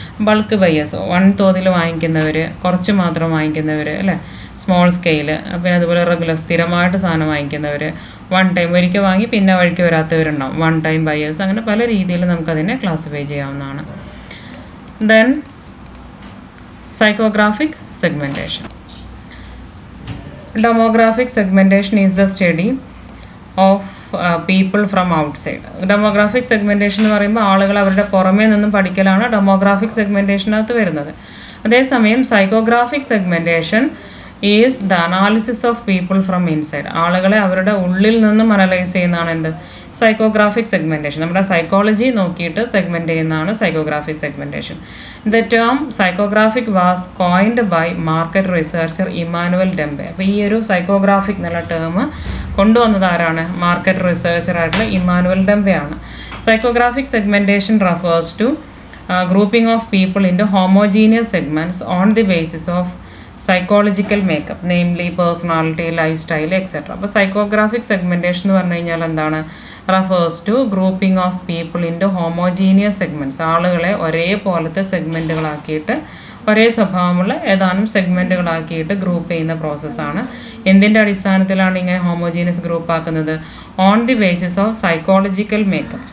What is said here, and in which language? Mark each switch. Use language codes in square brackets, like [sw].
[ml] Bulk buyers, one തോതിൽ വാങ്ങിക്കുന്നവർ, കുറച്ച് മാത്രം വാങ്ങിക്കുന്നവർ അല്ലേ, സ്മോൾ സ്കെയിൽ, പിന്നെ അതുപോലെ റെഗുലർ സ്ഥിരമായിട്ട് സാധനം വാങ്ങിക്കുന്നവർ, വൺ ടൈം ഒരിക്കൽ വാങ്ങി പിന്നെ വഴിക്ക് വരാത്തവരുണ്ടാവും, വൺ ടൈം ബയേഴ്സ്. അങ്ങനെ പല രീതിയിൽ നമുക്കതിനെ ക്ലാസിഫൈ ചെയ്യാവുന്നതാണ്. Then [en] Psychographic segmentation. Demographic segmentation is the study of people from outside. [ml] Demographic segmentation എന്ന് പറയുമ്പോൾ ആളുകൾ അവരുടെ പുറമേ നിന്നും പഠിക്കലാണ് ഡെമോഗ്രാഫിക് സെഗ്മെൻറ്റേഷനകത്ത് വരുന്നത്. അതേസമയം [en] Psychographic segmentation is the analysis of people from inside. [ml] ആളുകളെ അവരുടെ ഉള്ളിൽ നിന്നും അനലൈസ് ചെയ്യുന്നതാണ് എന്ത് സൈക്കോഗ്രാഫിക് സെഗ്മെൻറ്റേഷൻ. നമ്മുടെ സൈക്കോളജി നോക്കിയിട്ട് സെഗ്മെൻറ്റ് ചെയ്യുന്നതാണ് psychographic segmentation. [en] The term psychographic was coined by market researcher Emanuel Demby. [ml] അപ്പോൾ ഈ ഒരു സൈക്കോഗ്രാഫിക് എന്നുള്ള ടേം കൊണ്ടുവന്നത് ആരാണ്? മാർക്കറ്റ് റിസർച്ചർ ആയിട്ടുള്ള ഇമാനുവൽ ഡെംബെ ആണ്. [en] Psychographic segmentation refers to grouping of people into homogeneous segments on the basis of psychological makeup, namely personality, lifestyle, etc. [ml] അപ്പോൾ psychographic segmentation എന്ന് പറഞ്ഞു കഴിഞ്ഞാൽ എന്താണ്? [en] Refers to grouping of people into homogeneous segments. [ml] ആളുകളെ ഒരേപോലത്തെ സെഗ്മെൻറ്റുകളാക്കിയിട്ട് ഒരേ സ്വഭാവമുള്ള ഏതാനും സെഗ്മെൻറ്റുകളാക്കിയിട്ട് ഗ്രൂപ്പ് ചെയ്യുന്ന പ്രോസസ്സാണ്. എന്തിൻ്റെ അടിസ്ഥാനത്തിലാണ് ഇങ്ങനെ ഹോമോജീനിയസ് ഗ്രൂപ്പ് ആക്കുന്നത്? [en] On the basis of psychological makeup.